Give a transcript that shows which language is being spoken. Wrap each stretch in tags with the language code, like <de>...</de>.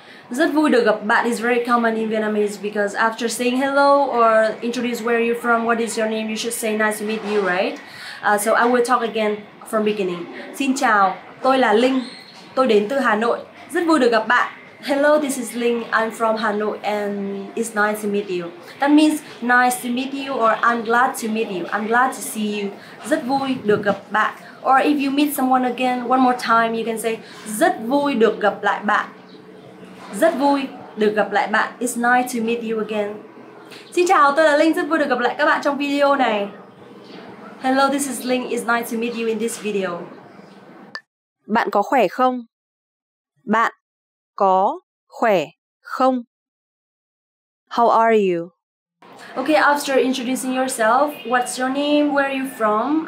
<vi>Rất vui được gặp bạn</vi> <en>is very common in Vietnamese because after saying hello or introduce where you're from, what is your name, you should say nice to meet you, right? So I will talk again from beginning.</en> <vi>Xin chào, tôi là Linh. Tôi đến từ Hà Nội. Rất vui được gặp bạn.</vi> <en>Hello, this is Linh. I'm from Hanoi and it's nice to meet you. That means nice to meet you or I'm glad to meet you. I'm glad to see you.</en> <vi>Rất vui được gặp bạn.</vi> <en>Or if you meet someone again one more time, you can say</en> <vi>rất vui được gặp lại bạn. Rất vui được gặp lại bạn.</vi> <en>It's nice to meet you again.</en> <vi>Xin chào, tôi là Linh. Rất vui được gặp lại các bạn trong video này.</vi> <en>Hello, this is Linh. It's nice to meet you in this video.</en> <vi>Bạn có khỏe không? Bạn có khỏe không?</vi> <en>How are you? Okay, after introducing yourself, what's your name? Where are you from?</en>